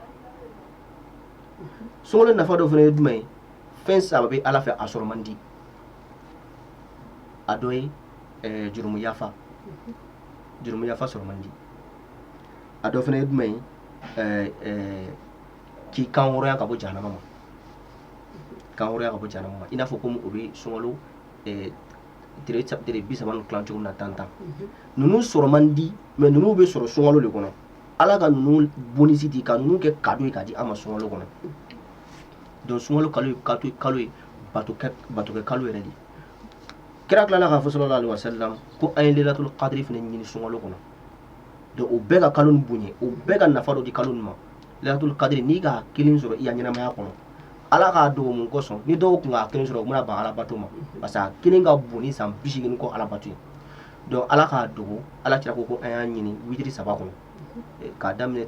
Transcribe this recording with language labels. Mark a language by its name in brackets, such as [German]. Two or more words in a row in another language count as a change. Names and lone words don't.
[Bambara] sunkalo nafa dɔ fana ye jumɛn ye fɛn saba bɛ ala fɛ a sɔrɔ man di a dɔ ye jurumu yafa sɔrɔ man di a dɔ fana ye jumɛn ye k'i kan hɔrɔnya ka bɔ jahanama ma i n'a fɔ komi o bɛ sunkalo tere 30 ni tilan cogo min na tan ninnu sɔrɔ man di mais ninnu bɛ sɔrɔ sunkalo de kɔnɔ ala ka ninnu bonisi di ka ninnu kɛ cadeau ye k'a di an ma sunkalo kɔnɔ donc sunkalo kalo ye bato kɛ kalo yɛrɛ de kira tilala k'a fɔ [Arabic] صلى الله عليه وسلم [Bambara] ko an ye [Arabic] ليلة القدر [Bambara] fana ɲini sunkalo kɔnɔ donc o bɛɛ ka kalo nin bonya o bɛɛ ka nafa dɔ di kalo nin ma [Arabic] ليلة القدر [Bambara] n'i ka kelen sɔrɔ i ya ɲɛnamaya kɔnɔ ala k'a dogo mun kosɔn ni dɔw tun k'a kelen sɔrɔ u bɛna ban alabato ma parce que a kelen ka bon ni san 80 kɔ alabato ye donc ala k'a dogo ala kira ko an y'a ɲini witiri 3 kɔnɔ k'a daminɛ